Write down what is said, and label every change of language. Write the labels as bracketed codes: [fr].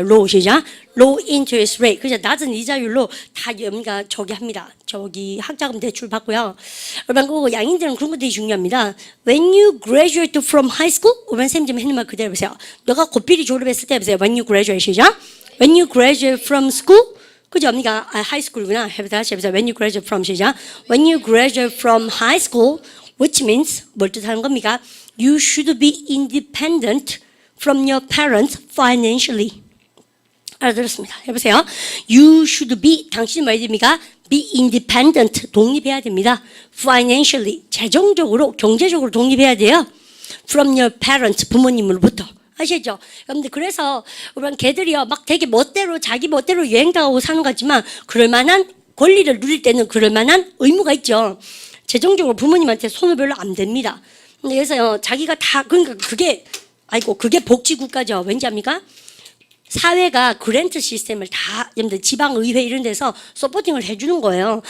[en] low [ko] 시작. [en] low interest rate. 그죠? [ko] 낮은 이자율로 다 그러니까 저기 합니다. 저기 학자금 대출 받고요. 여러분 그거 양인들은 그런 것들이 중요합니다. [en] When you graduate from high school, [ko] 오면 쌤 좀 했는 말 그대로 해보세요. 너가 고필이 졸업했을 때 해보세요. [en] When you graduate [ko] 시작. [en] When you graduate from school, 그죠? [ko] 그러니까 high school구나. 다시 해보세요. [en] When you graduate from [ko] 시작. [en] When you graduate from high school, which means [ko] 뭘 뜻하는 겁니까? [en] You should be independent from your parents financially. [ko] 알아들었습니다. 해보세요. [en] You should be, [ko] 당신이 뭐 해야 됩니까? [en] Be independent, [ko] 독립해야 됩니다. Financially, 재정적으로, 경제적으로 독립해야 돼요. From your parents, 부모님으로부터. 아시죠? 그런데 그래서 우리는 걔들이요 막 되게 멋대로 자기 멋대로 여행도 하고 사는 것 같지만 그럴 만한 권리를 누릴 때는 그럴 만한 의무가 있죠. 재정적으로 부모님한테 손을 별로 안 댑니다. 그래서요 자기가 다 그러니까 그게 아이고, 그게 복지국가죠. 왠지 압니까? 사회가 그랜트 시스템을 다 여러분들 지방의회 이런 데서 서포팅을 해주는 거예요.